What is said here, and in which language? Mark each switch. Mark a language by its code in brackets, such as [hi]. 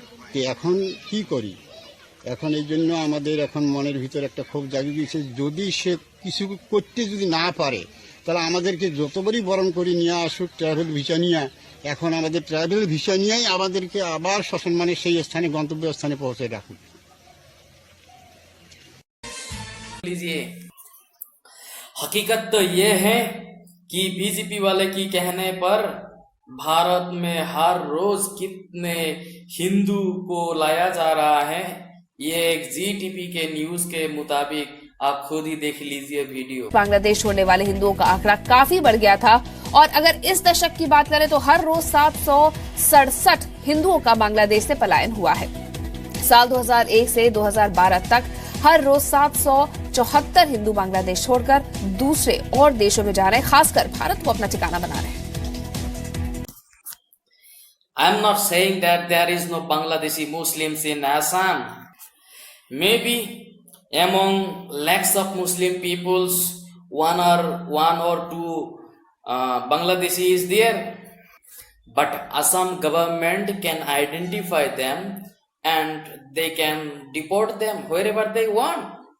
[bn] তো এখন কি করি? এখন এই জন্য আমাদের এখন মনের ভিতর একটা ক্ষোভ জাগিয়ে গিয়েছে। যদি সে কিছু করতে যদি না পারে তাহলে আমাদেরকে যতবারই বরণ করে নিয়ে আসুক ট্রাভেল ভিসা নিয়ে, এখন আমাদের ট্রাভেল ভিসা নিয়েই আমাদেরকে আবার সসম্মানে সেই স্থানে, গন্তব্য স্থানে পৌঁছে রাখুক। [hi] लीजिए, हकीकत तो ये है कि बीजेपी वाले की कहने पर भारत में हर रोज कितने हिंदू को लाया जा रहा है। ये एक जीटीपी के न्यूज के मुताबिक आप खुद ही देख लीजिए वीडियो। बांग्लादेश छोड़ने वाले हिंदुओं का आंकड़ा काफी बढ़ गया था और अगर इस दशक की बात करें तो हर रोज 767 हिंदुओं का बांग्लादेश से पलायन हुआ है। साल 2001 से 2012 तक हर रोज 774 हिंदू बांग्लादेश छोड़कर दूसरे और देशों में जा रहे हैं, खासकर भारत को अपना ठिकाना बना रहे हैं। [en] I am not saying that there is no Bangladeshi Muslims in Assam. Maybe among lakhs of Muslim peoples, one or two Bangladeshi is there, but Assam government can identify them and they can deport them wherever they want.